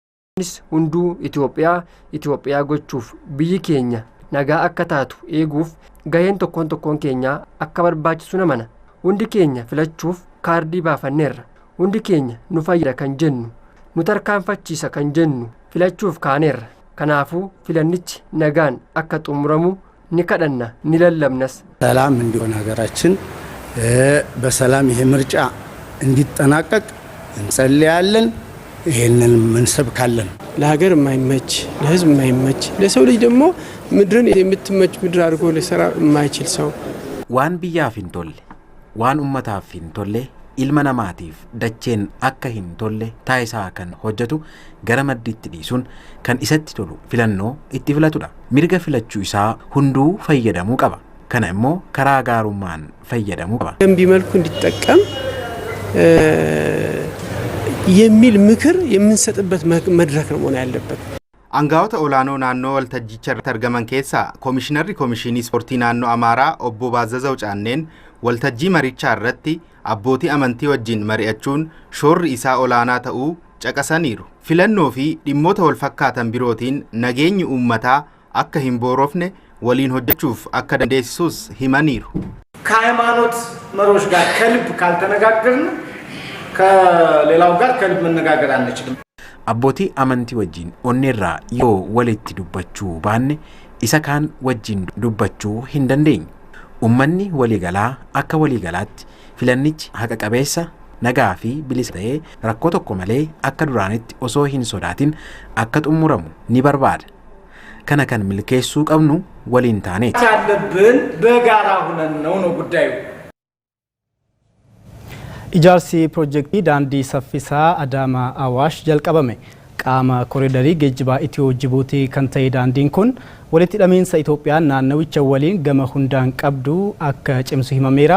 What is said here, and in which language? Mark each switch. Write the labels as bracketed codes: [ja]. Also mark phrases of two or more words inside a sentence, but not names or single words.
[om] hunduu Itoophiyaa gochuuf biyyi keenya nagaa akka taatu eeguuf gaheen tokkoon keenya akka barbaachisu namana. Hundi keenya filachuuf kaardii baafanneerra. Hundi keenya nu fayyada kan jennu, nu tarkaanfachiisa kan jennu filachuuf kaaneerra. Kanaafuu filannichi nagaan akka xumuramu ni kadhanna ni lallabnas። [am] ሰላም እንዲሆን ሀገራችን በሰላም ይሄ ምርጫ እንዲጠናቀቅ እንጸልያለን። ይሄንን እንሰብካለን። ለሀገር የማይመች ለህዝብ የማይመች ለሰው ልጅ ደግሞ ምድርን የምትመች ምድር አድርጎ ሊሰራ የማይችል ሰው [om] waan biyyaaf hin tolle waan ummataaf hin tolle ilma namaatiif dacheen akka hin tolle taayisaa kan hojjetu gara maddiitti dhiisuun kan isatti tolu filannoo itti filatudha. Mirga filachuu isaa hunduu fayyadamuu qaba. Kana immoo karaa gaarummaan fayyadamuu qaba. [am] ገንቢ መልኩ እንዲጠቀም የሚል ምክር የምንሰጥበት መድረክ ነው መሆን ያለበት። [om] Aangaa'ota olaanoo naannoo waltajjicha irratti argaman keessaa Koomishinarri Koomishinii Ispoortii Naannoo Amaaraa Obbo Baazazaa Caanneen waltajjii marichaa irratti abbootii amantii wajjin mari'achuun shoorri isaa olaanaa ta'uu caqasaniiru. Filannoo fi dhimmoota wal fakkaatan birootiin nageenyi uummataa akka hin boorofne waliin hojjechuuf akka dandeessisus himaniiru. [am] ከሃይማኖት መሪዎች ጋር ከልብ ካልተነጋገርን ከሌላው ጋር ከልብ መነጋገር አንችልም። [om] Abbootii amantii wajjin onneerraa yoo walitti dubbachuu baanne isa kaan wajjin dubbachuu hin dandeenyu. Uummanni waliigalaa akka waliigalaatti filannichi haqa qabeessa nagaa fi bilisa ta'ee rakkoo tokko malee akka duraanitti osoo hin sodaatin akka xumuramu ni barbaada. Kana kan milkeessuu qabnu waliin taaneeti. [am] ያለብን በጋራ ሆነን ነው ጉዳዩ። [om] Ijaarsi piroojeektii daandii saffisaa Adaamaa Awaash jalqabame. Qaama koriidarii geejjibaa Itiyoo Jibuutii kan ta'e daandiin kun walitti hidhamiinsa Itoophiyaan naannawicha waliin gama hundaan qabdu akka cimsu himameera.